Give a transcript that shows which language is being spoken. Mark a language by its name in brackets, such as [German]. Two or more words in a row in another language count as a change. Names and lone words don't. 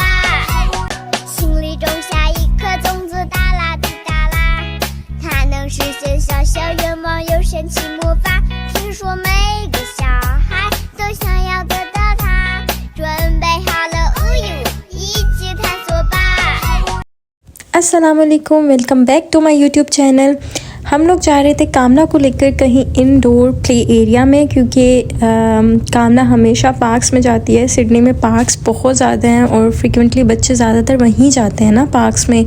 [Chinese] 心里种下一颗种子，哒啦滴哒啦，它能实现小小愿望，有神奇魔法。听说每个小孩都想要得到它。准备好了，一起探索吧！ [Hindi] अस्सलामुअलैकुम, [English] welcome back to my YouTube channel. [Hindi] हम लोग जा रहे थे कामना को लेकर कहीं [English] indoor play area [Hindi] में, क्योंकि कामना हमेशा पार्क्स में जाती है। सिडनी में पार्क्स बहुत ज़्यादा हैं और फ्रिक्वेंटली बच्चे ज़्यादातर वहीं जाते हैं ना पार्क्स में।